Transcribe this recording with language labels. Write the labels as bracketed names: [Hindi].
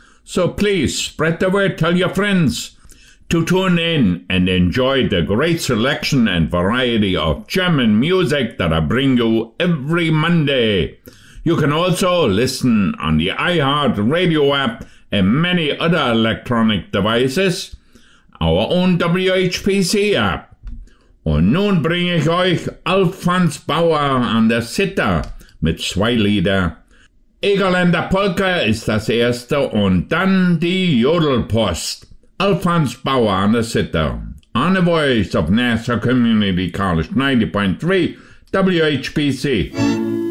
[English] So please, spread the word, tell your friends to tune in and enjoy the great selection and variety of German music that I bring you every Monday. You can also listen on the iHeartRadio app and many other electronic devices, our own WHPC app. [German] Und nun bringe ich euch Alfons Bauer an der Sitter mit zwei Lieder. Egerländer Polka ist das erste und dann die Jodelpost. Alfons Bauer an der Sitter. [English] On the voice of Nassau Community College 90.3 WHPC.